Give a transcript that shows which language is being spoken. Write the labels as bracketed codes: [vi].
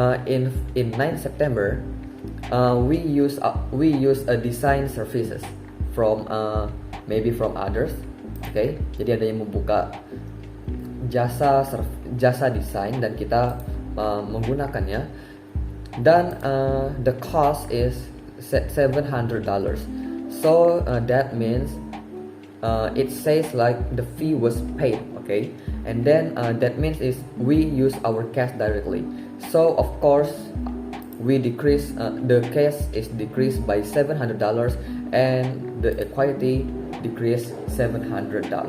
[en] In 9 September, we use a design services from maybe from others. [id] Okay, jadi ada yang membuka jasa desain dan kita menggunakannya, dan [en] the cost is $700. So that means it says like the fee was paid, okay, and then that means is we use our cash directly. So of course we decrease the cash is decreased by $700 and the equity decreased $700.